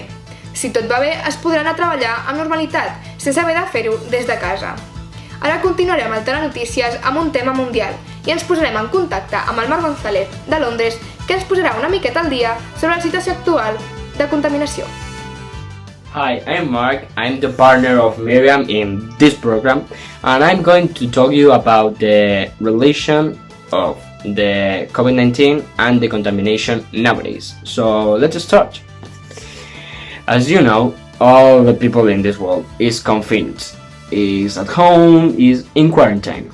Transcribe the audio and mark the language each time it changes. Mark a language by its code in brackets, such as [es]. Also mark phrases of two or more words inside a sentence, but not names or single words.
[ca] Si tot va bé, es podrà anar a treballar amb normalitat, sense haver de fer-ho des de casa. Ara continuarem al Telenotícies amb un tema mundial i ens posarem en contacte amb el Marc González de Londres, que ens posarà una miqueta al dia sobre la situació actual de contaminació. [en] Hi, I'm Mark. I'm the partner of Miriam in this program, and I'm going to talk you about the relation of the COVID-19 and the contamination nowadays. So let's start. As you know, all the people in this world is confined, is at home, is in quarantine.